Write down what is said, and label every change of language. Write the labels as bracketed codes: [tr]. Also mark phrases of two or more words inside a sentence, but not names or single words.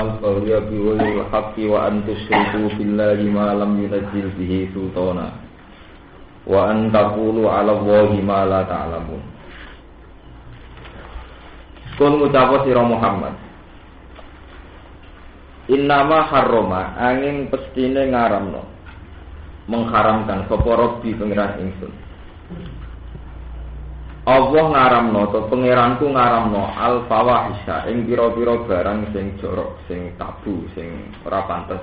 [ar] البغي بغير الحق وأن تشركوا بالله ما لم ينزل به سلطانا وأن تقولوا على الله ما لا تعلمون. [jv] Kul ngucap sira Muhammad, [ar] إنما حرم [jv] angin pestine ngaramno, mengharamkan sapa Rabbi pangeran ingsun. Allah ngaramno to pangeranku ngaramno [ar] الفواحش [jv] ing pira-pira barang sing jorok, sing tabu, sing ora pantes.